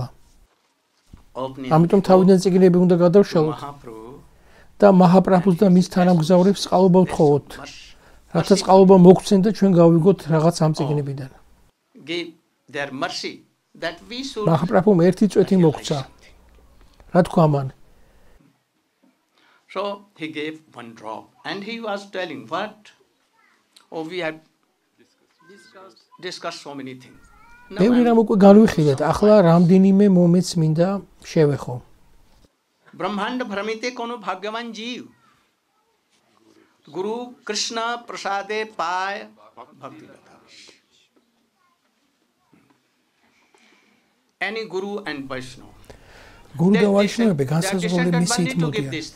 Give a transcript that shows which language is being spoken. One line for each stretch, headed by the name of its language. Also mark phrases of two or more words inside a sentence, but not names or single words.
Georgian: ამიტომ თავიდან წიგნები უნდა გადავშალოთ და მაჰაპრაბჰუს და მის თანამგზავრებს წყალობა ვთხოვოთ, რათა წყალობა მოგცენ და ჩვენ გავიგოთ რაღაც ამ წიგნებიდან. მაჰაპრაბჰუმ ერთი წვეთი მოგცა. რა თქვა მან?
English: So he gave one drop and he was telling what? Oh, we have discussed so many things.
Georgian: ბევრი რამ უკვე განვიხილეთ, ახლა რამდენიმე მომენტს მინდა შევეხო.
Bangla: ব্রহ্মাণ্ড ভ্রমিতে কোনো ভাগ্যবান জীব গুরু কৃষ্ণ প্রসাদে পায় ভক্তি লতা.
English: Any guru and Vaishnava.
Georgian: Guru და ვაიშნავები განსაზღვრული მისიით მოდიან.